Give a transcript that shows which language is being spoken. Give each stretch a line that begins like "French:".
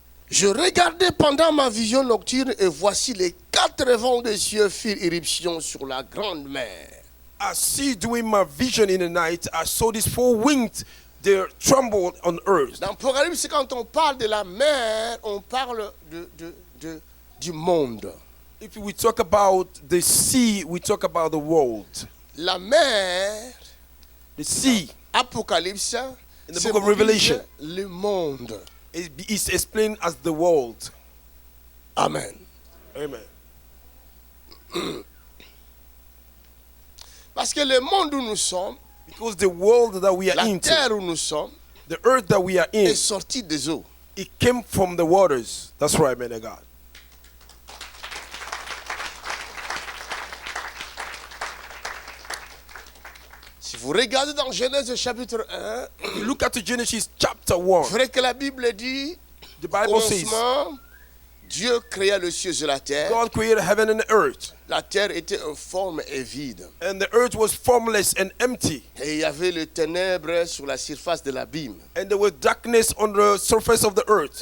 French: je regardais pendant ma vision nocturne et voici les 4 vents des cieux firent irruption sur la grande mer.
English: I see during my vision in the night, I saw these four winds, they trembled on earth.
French: Dans Apocalypse, quand on parle de la mer, on parle du monde.
English: If we talk about the sea, we talk about the world.
French: La mer,
English: The sea,
French: Apocalypse,
English: In the
French: symbolise
English: book of Revelation.
French: le monde.
English: is explained as the world. Amen. Amen.
French: Parce que le monde où nous sommes,
English: Because the world that we are
French: la
English: into,
French: terre où nous sommes,
English: the earth that we are in,
French: est sortie des eaux.
English: it came from the waters. That's right, man of God.
French: Si vous regardez dans Genèse chapitre 1,
English: If you look at Genesis chapter 1,
French: c'est vrai que la Bible dit,
English: the
French: au
English: Bible says,
French: commencement, Dieu créa le ciel et la terre.
English: God created heaven and earth,
French: La terre était informe et vide.
English: and the earth was formless and empty,
French: Et il y avait le ténèbre sur la surface de l'abîme.
English: and there was darkness on the surface of the earth.